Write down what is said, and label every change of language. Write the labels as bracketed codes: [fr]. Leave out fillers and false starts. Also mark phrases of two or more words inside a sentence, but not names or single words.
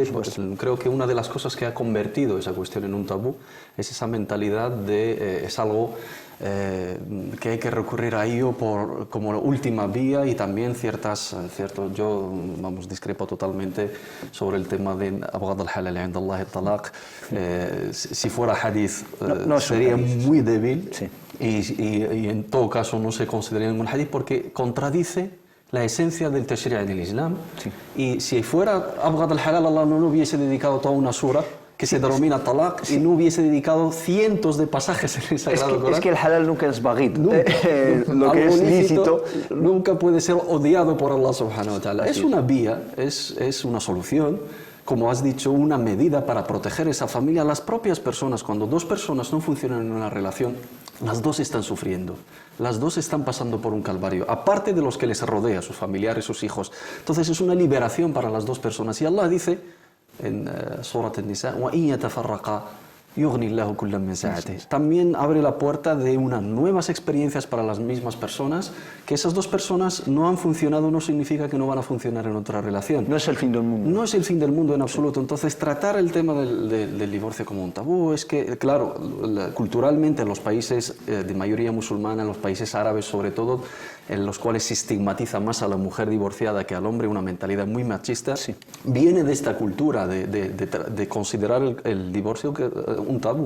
[es] Pues creo que una de las cosas que ha convertido esa cuestión en un tabú es esa mentalidad de es algo que hay que recurrir a ello como última vía, y también yo discrepo totalmente sobre el tema de [ar] أبغض الحلال عند الله الطلاق. [es] Si fuera hadith sería muy débil, sí. y en todo caso no se consideraría ningún hadith porque contradice la esencia del tashri' del Islam. Sí. Y si fuera [ar] أبغض الحلال, [es] Allah no hubiese dedicado toda una sura que se denomina talaq, sí, y no hubiese dedicado cientos de pasajes en el Sagrado Corán. Es que el halal nunca es baghid. Lo que es lícito nunca puede ser odiado por [ar] الله سبحانه وتعالى. [es] Es una vía, es una solución, como has dicho, una medida para proteger esa familia. Las propias personas, cuando dos personas no funcionan en una relación, las dos están sufriendo, las dos están pasando por un calvario, aparte de los que les rodea, sus familiares, sus hijos. Entonces es una liberación para las dos personas. Y Allah dice en Surat An-Nisa, [ar] وَإِن يَتَفَرَّقَا يُغْنِ اللَّهُ كُلًّا مِنْ سَعَتِهِ. [es] También abre la puerta de unas nuevas experiencias para las mismas personas. Que esas dos personas no han funcionado no significa que no van a funcionar en otra relación. No es el fin del mundo. No es el fin del mundo en absoluto. Entonces, tratar el tema del divorcio como un tabú es que, claro, culturalmente en los países de mayoría musulmana, en los países árabes sobre todo, en los cuales se estigmatiza más a la mujer divorciada que al hombre, una mentalidad muy machista, sí, viene de esta cultura de considerar el divorcio un tabú.